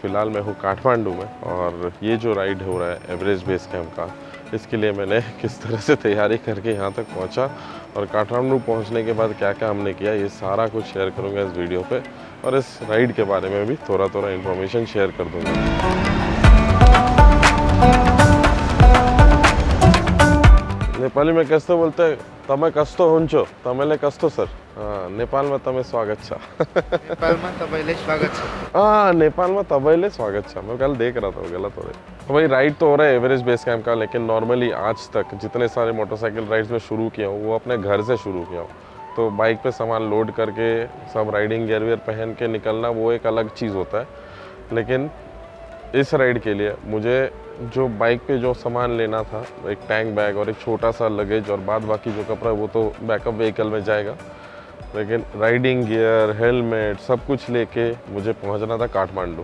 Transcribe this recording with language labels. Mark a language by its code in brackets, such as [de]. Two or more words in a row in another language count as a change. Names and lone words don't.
[hi] फिलहाल मैं हूँ काठमांडू में और ये जो राइड हो रहा है एवरेस्ट बेस कैंप का, इसके लिए मैंने किस तरह से तैयारी करके यहाँ तक पहुँचा और काठमांडू पहुँचने के बाद क्या क्या हमने किया, ये सारा कुछ शेयर करूँगा इस वीडियो पे और इस राइड के बारे में भी थोड़ा थोड़ा [en] information share [hi] कर दूँगा। नेपाली में कैसे बोलते हैं, [ne] तमे कस्तो हुन्छो, तमेले कस्तो सर। नेपालमा तमे स्वागत छ। नेपालमा तपाईलाई स्वागत छ। नेपालमा तपाईले स्वागत छ। [hi] मैं कल देख रहा था, गलत हो रहा है। तो भाई राइड तो हो रहा है एवरेस्ट बेस कैंप का, लेकिन नॉर्मली आज तक जितने सारे [en] motorcycle rides [hi] में शुरू किया हूँ वो अपने घर से शुरू किया हूँ। तो बाइक पे सामान लोड करके सब [en] riding gear [hi] वियर पहन के निकलना वो एक अलग चीज़ होता है, लेकिन इस राइड के लिए मुझे जो बाइक पे जो सामान लेना था, एक [en] tank bag [hi] और एक छोटा सा लगेज और बाद बाकी जो कपड़ा वो तो [en] backup vehicle [hi] में जाएगा, लेकिन [en] riding gear, [hi] हेलमेट सब कुछ लेके मुझे पहुंचना था काठमांडू।